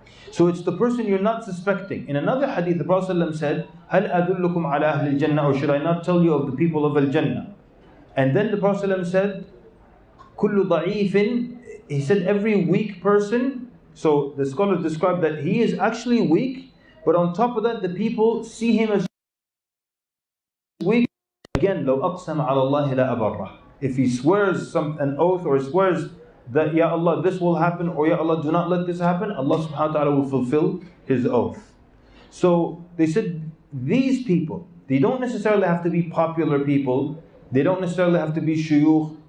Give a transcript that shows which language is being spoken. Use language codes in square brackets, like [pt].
[en] So it's the person you're not suspecting. In another hadith, the Prophet ﷺ said, [ar] هَلْ أَدُلُّكُمْ عَلَى أَهْلِ الْجَنَّةِ, [en] or should I not tell you of the people of Al-Jannah? And then the Prophet ﷺ said, [ar] كُلُّ ضَعِيفٍ, [en] he said every weak person. So the scholars describe that he is actually weak, but on top of that, the people see him as weak. Again, [ar] لَوْ أَقْسَمَ عَلَى اللَّهِ لَأَبَرَّهُ. [en] If he swears an oath or swears that, Ya Allah, this will happen, or Ya Allah, do not let this happen, Allah subhanahu wa ta'ala will fulfill his oath. So they said, these people, they don't necessarily have to be popular people, they don't necessarily have to be shuyukh,